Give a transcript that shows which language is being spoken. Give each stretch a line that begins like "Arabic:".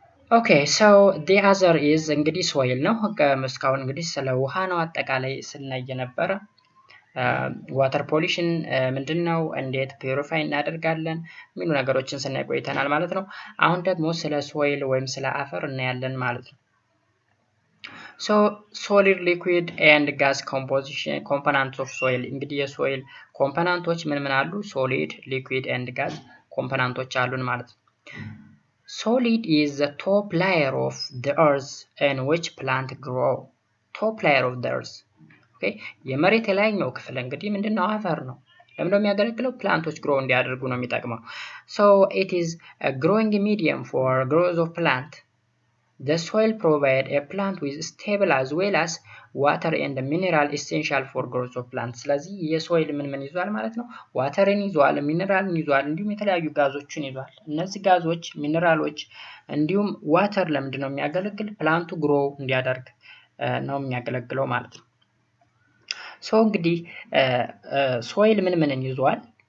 Amharic: ኦኬ ሶ
English: the other is
Amharic: እንግዲህ ሶይል ነው። እስካሁን እንግዲህ ስለ ውሃ ነው አጠቃላይ ስናይ የነበረ። ዋተር ፖሊሽን ምንድነው፣ እንዴት ፒዩሪፋይ እናደርጋለን የሚሉ ነገሮችን ስናይ ቆይተናል ማለት ነው። አሁን ደግሞ ስለ ሶይል ወይም ስለ አፈር እናያለን ማለት ነው። ሶ ሶሊድ ሊኩዊድ ኤንድ ጋዝ ኮምፖዚሽን ኮምፖነንትስ ኦፍ ሶይል እንግዲህ የሶይል ኮምፖነንቶች ምን አሉ? ሶሊድ ሊኩዊድ ኤንድ ጋዝ ኮምፖነንቶች አሉን ማለት ነው።
English: Solid is the top layer of the earth in which plant grow. Top layer of the earth. Okay?
Amharic: የመሬት የላይኛው ክፍል እንግዲህ ምንድነው? አፈር ነው። ለምን የሚያገለግለው? ፕላንቶች ግሮ እንዲያደርጉ ነው የሚጠቅመው።
English: So it is a growing medium for growth of plant. The soil provide a plant with stable as well as water and mineral essential for growth of plant.
Amharic: ስለዚህ የሶይል ምን ይዟል ማለት ነው? ዋተርን ይዟል፣ ሚነራልን ይዟል፣ እንዲሁም የተለያዩ ጋዞችን ይዟል። እነዚህ ጋዞች፣ ሚነራሎች እንዲሁም ዋተር ለምንድን ነው የሚያገለግል? ፕላንቱ ግሮ እንዲያደርግ ነው የሚያገለግለው ማለት ነው። ሶ እንግዲህ ሶይል ምን ይዟል?